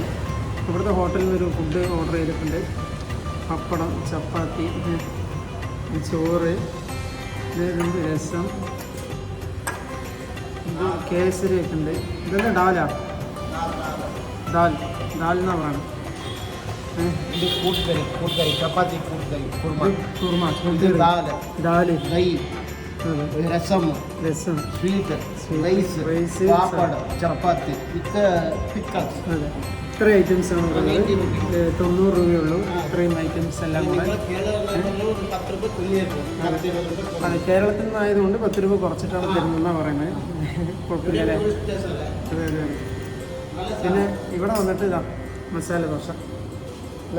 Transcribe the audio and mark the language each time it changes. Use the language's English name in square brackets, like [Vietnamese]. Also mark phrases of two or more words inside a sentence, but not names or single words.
[Malayalam] ഇവിടുത്തെ ഹോട്ടലിൽ നിന്നൊരു [English] food order [Malayalam] ചെയ്തിട്ടുണ്ട്. പപ്പടം, ചപ്പാത്തി, ചോറ്, രസം, ഇത് കേസരി ഒക്കെ ഉണ്ട്. ഇതെല്ലാം ഡാലാ? ദാൽ എന്നാണ് പറയുന്നത്. [Hindi] चपाती [Malayalam] കുർമ, [Hindi] दाल [Malayalam] ദാല്, [Hindi] दही रसम [Malayalam] രസം, [Hindi] स्वीट rice, राइस पापड़ चपाती [English] with pickles. [Malayalam] അതെ, ഇത്രയും ഐറ്റംസ് ആണ് പറയുന്നത്. 90 രൂപയുള്ളൂ ഇത്രയും ഐറ്റംസ് എല്ലാം കൂടെ. അതെ, കേരളത്തിൽ നിന്നായതുകൊണ്ട് 10 രൂപ കുറച്ചിട്ടാണ് തരുന്നതെന്നാണ് പറയുന്നത്. കുഴപ്പമില്ല അല്ലേ? അതെ അതെ. പിന്നെ ഇവിടെ വന്നിട്ട് ഇതാ മസാല ദോശ അല്ലേ?